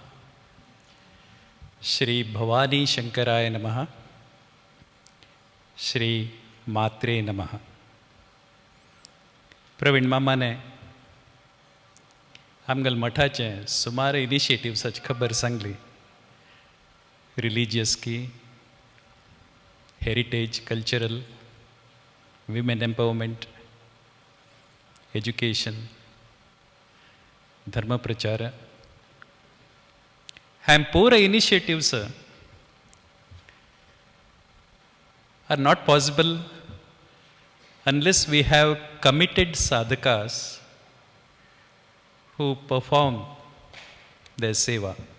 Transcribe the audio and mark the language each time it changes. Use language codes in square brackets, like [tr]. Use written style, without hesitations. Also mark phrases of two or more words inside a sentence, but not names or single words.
[sa] श्री भवानी शंकराय नमः, श्री मात्रे नमः. [kok] प्रवीण मामाने आमगेल मठाचे सुमार इनिशिएटिव्साची खबर सांगली. [en] religious ki, heritage, cultural, women empowerment, education, [kok] धर्म प्रचार. [en] And poor initiatives are not possible unless we have committed sadhakas who perform their seva.